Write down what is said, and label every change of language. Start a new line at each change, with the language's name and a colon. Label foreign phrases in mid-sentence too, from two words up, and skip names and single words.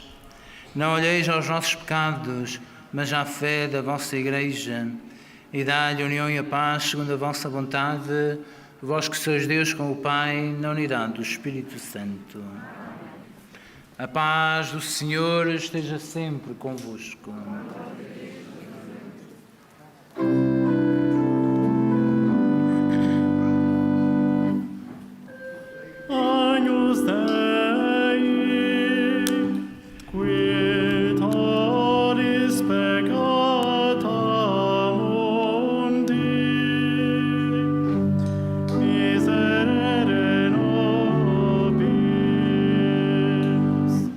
Portuguese: Não olheis aos nossos pecados, mas à fé da vossa Igreja, e dá-lhe a união e a paz segundo a vossa vontade, vós que sois Deus com o Pai, na unidade do Espírito Santo. A paz do Senhor esteja sempre convosco.
Latin: Agnus Dei, qui tollis peccata mundi, miserere nobis.